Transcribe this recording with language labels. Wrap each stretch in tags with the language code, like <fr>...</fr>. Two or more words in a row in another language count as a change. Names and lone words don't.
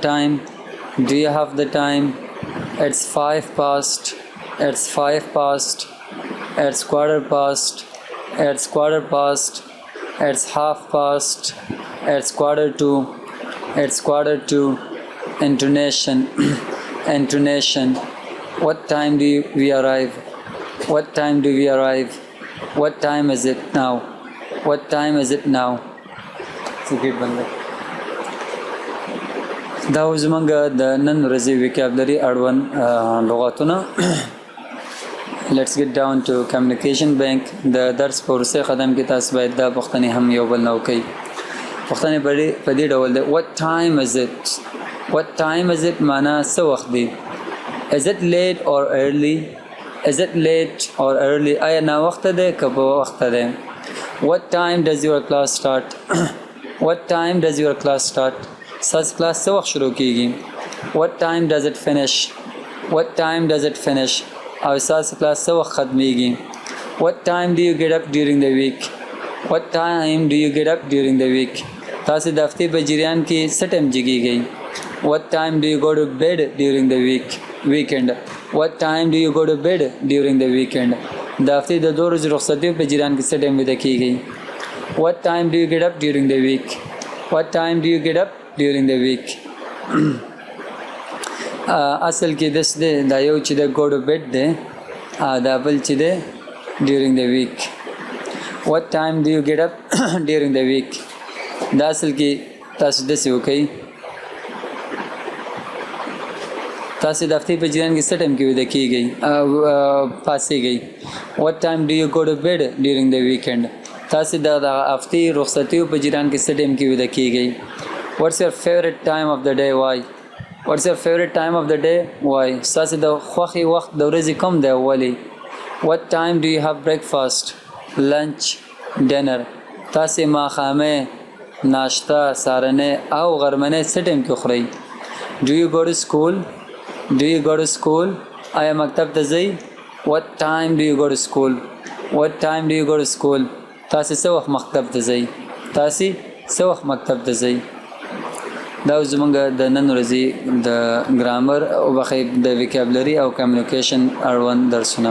<en>time, do you have the time, it's 5 past, it's 5 past, it's quarter past, it's quarter past, it's half past, it's quarter to, it's quarter to, intonation, intonation, what time do we arrive, what time do we arrive, what time is it now, what time is it now.</en> <ps>دا زمونږ د نن ورځې وکابلري اړوند لغاتونه.</ps> <en>Let's get down to communication bank.</en> <ps>د درس په وروستي قدم کې تاسو باید دا پوښتنې هم یو بل نه وکړئ. پوښتنې په دې ډول ده</ps> <en>what time is it, what time is it</en> <ps>معنا څه وخت دی.</ps> <en>Is it late or early, is it late or early,</en> <ps>آیا ناوخته دی که په وخته دی.</ps> <en>What time does your class start, what time does your class start,</en> <ps>ساس کلاس څه وخت شروع کیږي.</ps> <en>what time does it finish, what time does it finish,</en> <ps>او ساس کلاس څه وخت ختمیږي.</ps> <en>what time do you get up during the week, what time do you get up during the week,</en> <ps>تاسو د هفتې په جریان کې څه ټایم جګیږئ.</ps> <en>what time do you go to bed during the weekend, what time do you go to bed during the weekend,</en> <ps>د هفتې د 2 ورځې رخصتیو په جریان کې څه ټایم ویده کیږئ.</ps> <en>what time do you get up during the week, what time do you get up during the week.</en> <ps>اصل کې دس دی دا یو چې د</ps> <en>go to bed</en> <ps>دی دا بل چې دی</ps> <en>during the week. what time do you get up during the week</en> <ps>دا اصل کې تاسو داسې وکئ تاسو د هفتې په جریان کې څه ټایم کې ویده کیږئ پاسېږئ.</ps> <en>what time do you go to bed during the weekend</en> <ps>تاسو د هفتې رخصتیو په جریان کې څه ټایم کې ویده کیږئ.</ps> <en>What's your favorite time of the day? Why? What's your favorite time of the day? Why?</en> <ps>تاسو د خوښې وخت د ورځې کوم دی ولې.</ps> <en>what time do you have breakfast, lunch, dinner</en> <ps>تاسو ماښامې ناشته سهارنۍ او غرمنۍ څه ټایم کې خورئ.</ps> <en>do you go to school, do you go to school</en> <ps>آیا مکتب ته ځئ.</ps> <en>what time do you go to school, what time do you go to school</en> <ps>تاسو څه وخت مکتب ته ځئ. تاسو څه وخت مکتب ته ځئ. دا زمونږ د نن ورځې د ګرامر او بخې د وکابلري او کمیونیکیشن اړوند درسونه.</ps>